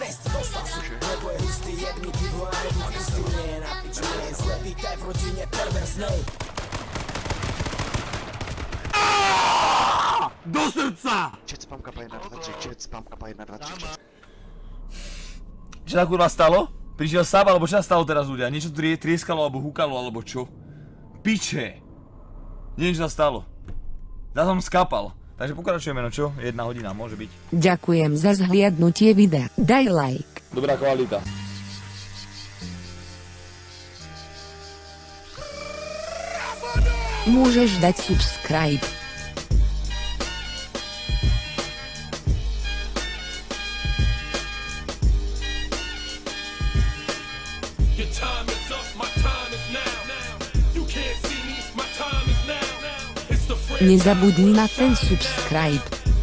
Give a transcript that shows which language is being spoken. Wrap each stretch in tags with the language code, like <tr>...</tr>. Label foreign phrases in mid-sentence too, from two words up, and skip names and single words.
<sk>Do srdca!</sk> <en>Chat spam kapa 1, 2, 3, chat spam kapa 1, 2, 3, chat.</en> <sk>Čo sa kurva stalo? Prišiel sám, alebo čo sa stalo teraz ľudia? Niečo tu trieskalo, alebo húkalo, alebo čo? Piče! Neviem, čo sa stalo. Ja som skapal. Takže pokračujeme, no čo? 1 hodina, môže byť. Ďakujem za zhliadnutie videa. Daj like. Dobrá kvalita. Môžeš dať subscribe.</sk> <en>Your time is up, my time is now. You can't see me, my time is now. It's the friend.</en> <sk>Nezabudni na ten subscribe.</sk>